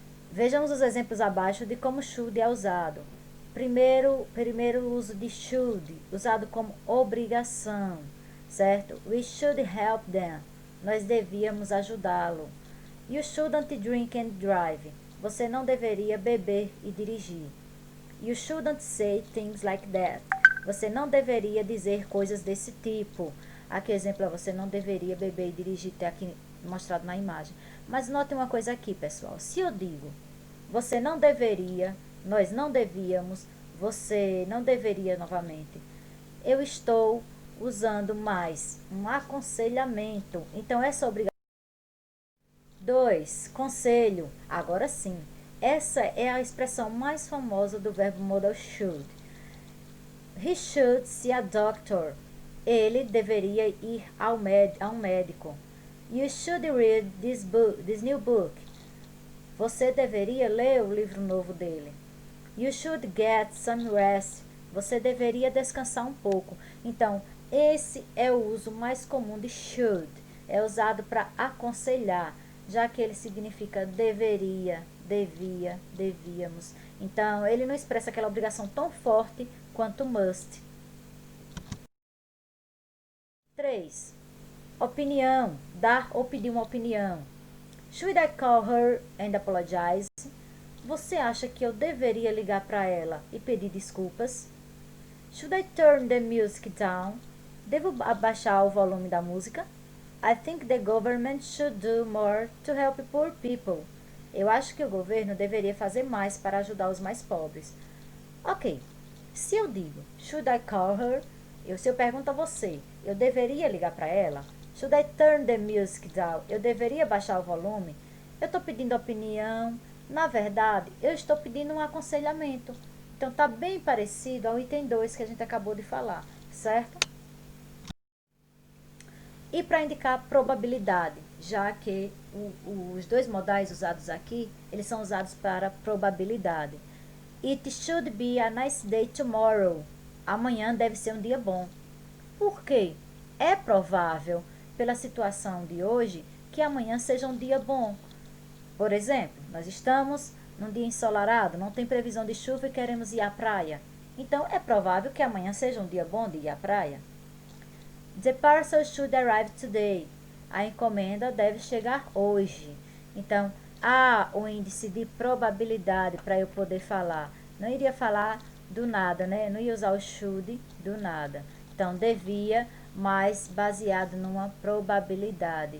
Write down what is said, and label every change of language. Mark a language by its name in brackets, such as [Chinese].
[Portuguese] Vejamos os exemplos abaixo de como should é usado. Primeiro uso de should, usado como obrigação, certo? [English] We should help them. [Portuguese] Nós devíamos ajudá-lo. [English] You shouldn't drink and drive. [Portuguese] Você não deveria beber e dirigir. [English] You shouldn't say things like that. [Portuguese] Você não deveria dizer coisas desse tipo. Aqui exemplo é você não deveria beber e dirigir, tem aqui mostrado na imagem. Mas note uma coisa aqui, pessoal. Se eu digo você não deveria, nós não devíamos, você não deveria novamente, eu estou usando mais um aconselhamento. Então essa obrigação. 2. Conselho. Agora sim. Essa é a expressão mais famosa do verbo modal should. [English] He should see a doctor. [Portuguese] Ele deveria ir a um médico. [English] You should read this new book. [Portuguese] Você deveria ler o livro novo dele. [English] You should get some rest. [Portuguese] Você deveria descansar um pouco. Então, esse é o uso mais comum de should. É usado para aconselhar, já que ele significa deveria, devia, devíamos. Então, ele não expressa aquela obrigação tão forte quanto must. 3. Opinião. Dar ou pedir uma opinião. [English] Should I call her and apologize? [Portuguese] Você acha que eu deveria ligar para ela e pedir desculpas? [English] Should I turn the music down? [Portuguese] Devo abaixar o volume da música? [English] I think the government should do more to help poor people. [Portuguese] Eu acho que o governo deveria fazer mais para ajudar os mais pobres. Ok, se eu digo [English] should I call her? [Portuguese] Se eu pergunto a você, eu deveria ligar para ela? [English] Should I turn the music down? [Portuguese] Eu deveria baixar o volume? Eu estou pedindo opinião. Na verdade, eu estou pedindo um aconselhamento. Então, está bem parecido ao item 2 que a gente acabou de falar, certo? E para indicar probabilidade, já que os dois modais usados aqui, eles são usados para probabilidade. [English] It should be a nice day tomorrow. [Portuguese] Amanhã deve ser um dia bom. Por quê? É provável, pela situação de hoje, que amanhã seja um dia bom. Por exemplo, nós estamos num dia ensolarado, não tem previsão de chuva e queremos ir à praia. Então, é provável que amanhã seja um dia bom de ir à praia. [English] The parcel should arrive today. [Portuguese] A encomenda deve chegar hoje. Então, há um índice de probabilidade para eu poder falar. Não iria falar do nada, né? Não ia usar o should do nada. Então, devia, mas baseado numa probabilidade.